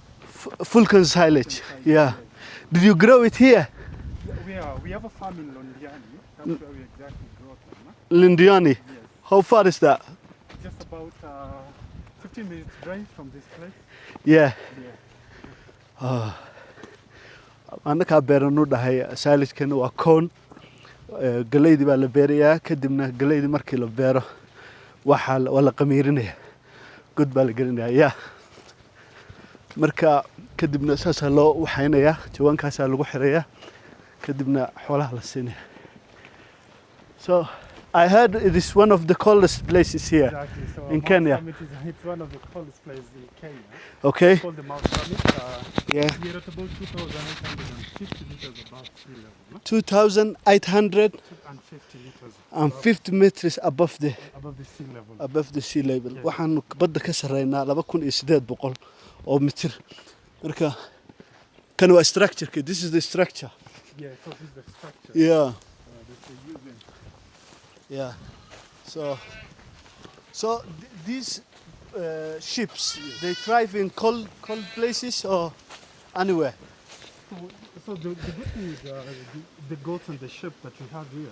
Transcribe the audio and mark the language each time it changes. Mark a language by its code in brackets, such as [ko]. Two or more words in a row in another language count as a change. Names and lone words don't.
[en] Full silage. Yeah. Did you grow it here? We have a farm in Londiani. That's where we exactly grow them. Huh? Lindiani. Yes. How far is that? Just about 15 minutes drive from this place. Yeah. Yeah. [so] Annakaa beeranu dhahay silage-kana waa corn. Galeydii baa la beerayaa kadibna galeydii markii la beero waa la qamiirinaya. God baa la gelinayaa. Yeah. Marka kadibna saas loo waxaynaya jawaankaas lagu xirayaa kadibna xoolaha la siinaya. [en] So I heard it is one of the coldest places here. Exactly. So in Mount Kenya. Summit it's one of the coldest places in Kenya. Okay. It's called the Mount Summit. Yeah. We're at about 2,850 meters above sea level. No? 2,850 meters meters above the sea level. Yes. [so] Waxaan badda ka sareynaa 2,800 oo mitir. Marka kan waa structure. [en] This is the structure. Yeah, so this is the structure. Yeah. That we're using. Yeah. So these ships, they thrive in cold places or anywhere. So the good thing is the goats and the sheep that we have here.